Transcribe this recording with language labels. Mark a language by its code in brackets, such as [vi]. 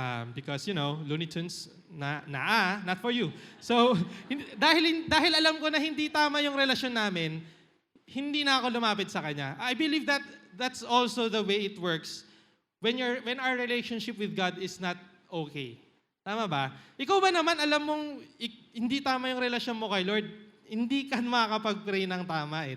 [en] Because, Looney Tunes, not for you." [tl] So, dahil alam ko na hindi tama yung relasyon namin, hindi na ako lumapit sa kanya. [en] I believe that that's also the way it works when our relationship with God is not okay. [tl] Tama ba? Ikaw ba naman, alam mong hindi tama yung relasyon mo kay Lord, hindi ka makakapag-pray ng tama eh.